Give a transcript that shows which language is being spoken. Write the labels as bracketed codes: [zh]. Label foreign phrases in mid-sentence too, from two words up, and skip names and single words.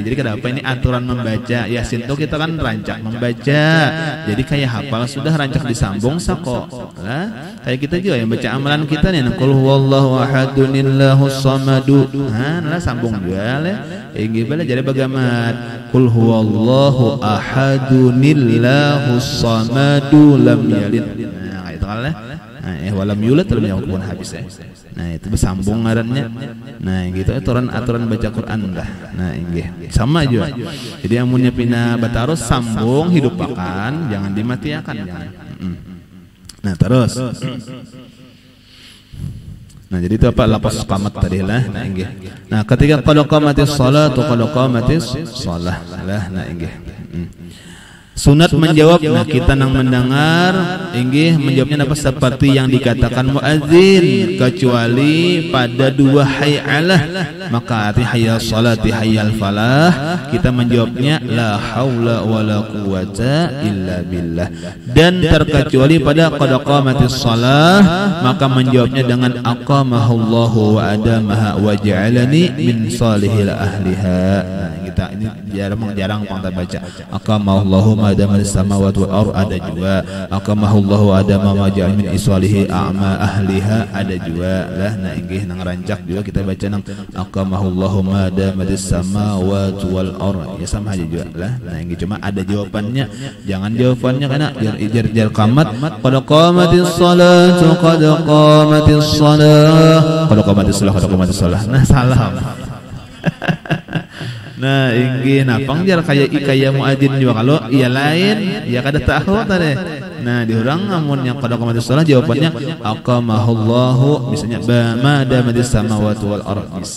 [bjn] Jadi kenapa ini aturan membaca Yasin tuh kita kan rancak membaca. Jadi kayak hafal sudah rancak disambung sako lah. Kayak kita juga yang baca amalan kita nih [ar] قل هو الله أحد الله الصمد. [bjn] Nah sambung juga lah. Inggih bala jadi bagaimana [ar] قل هو الله أحد الله الصمد لم يلد. [bjn] Nah itu kan lah. [ar] ولم يولد لم يكن habis. [bjn] Nah itu bersambung ngarannya. Nah gitu aturan baca Quran dah. Nah inggih sama juga. Jadi amunnya pina batarus sambung hidupakan, jangan dimatiakan jangan. Nah terus. Nah jadi itu apa lapas qamat tadi lah. Nah inggih. Nah ketika [ar] قد قامت الصلاة قد قامت الصلاة [bjn] lah. Nah inggih. Sunat menjawab, nah kita nang mendengar inggih menjawabnya apa seperti yang dikatakan muadzin kecuali pada dua hayyalah maka arti [ar] حي على الصلاة حي على الفلاح [bjn] kita menjawabnya [ar] لا حول ولا قوة إلا بالله [bjn] dan terkecuali pada [ar] قد قامت الصلاة [bjn] maka menjawabnya dengan [ar] أقامها الله وأدامها وجعلني من صالحي أهلها. [bjn] Nah kita ini jarang kita baca [ar] أقامها الله أدام السماوات والأرض [bjn] ada juga [ar] أقامها الله أدام ما جاء من إسواله أعمى أهلها [bjn] ada juga lah. Nah inggih nang rancak juga kita baca nang [ar] أقامها الله ما أدام السماوات والأرض [bjn] ya sama aja juga lah. Nah inggih cuma ada jawabannya jangan jawabannya karena jar qamat [ar] قد قامت الصلاة قد قامت الصلاة قد قامت الصلاة قد قامت الصلاة. [bjn] Nah salah. Nah inggih napang jar kayak muadzin juga kalau iya lain ya kada tahu tadi. Nah diurang amun yang [ar] قد قامت الصلاة [bjn] jawabannya aqamahullahu misalnya [ar] ما دامت السماوات والأرض [bjn] bisa.